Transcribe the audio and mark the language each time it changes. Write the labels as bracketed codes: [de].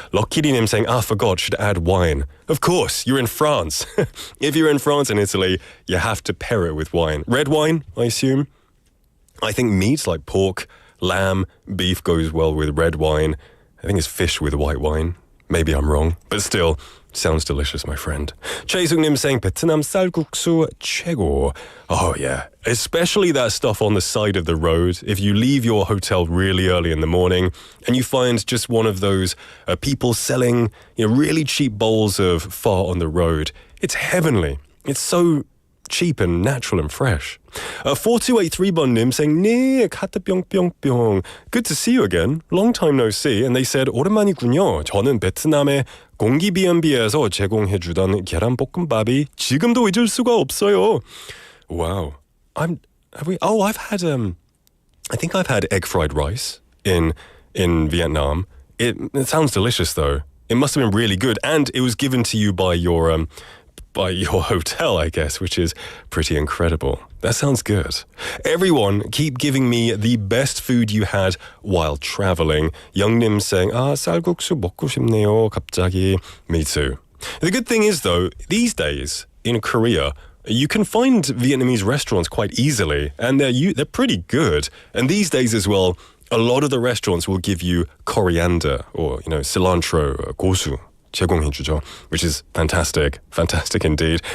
[en] Lokirinim saying, forgot, should add wine. Of course, you're in France. If you're in France and Italy, you have to pair it with wine. Red wine, I assume. I think meats like pork, lamb, beef goes well with red wine. I think it's fish with white wine. Maybe I'm wrong, but still, sounds delicious, my friend. [ko] 최숙님 saying 베트남 쌀국수 최고. [en] Oh yeah, especially that stuff on the side of the road. If you leave your hotel really early in the morning and you find just one of those people selling really cheap bowls of pho on the road, it's heavenly. It's so cheap and natural and fresh. [ko] 4283번님 saying 네, 하트 뿅뿅뿅. [en] Good to see you again. Long time no see. And they said [ko] 오랜만이군요. 저는 베트남의 공기 B&B에서 제공해주던 계란볶음밥이 지금도 잊을 수가 없어요. [en] Wow. I've had I think I've had egg fried rice in Vietnam. It sounds delicious though. It must have been really good, and it was given to you by your hotel, I guess, which is pretty incredible. That sounds good. Everyone, keep giving me the best food you had while traveling. [ko] Youngnim saying, 쌀국수 먹고 싶네요, 갑자기. [en] Me too. The good thing is, though, these days in Korea, you can find Vietnamese restaurants quite easily, and they're pretty good. And these days as well, a lot of the restaurants will give you coriander or cilantro, 고수. [ko] 제공해주죠, [en] which is fantastic indeed.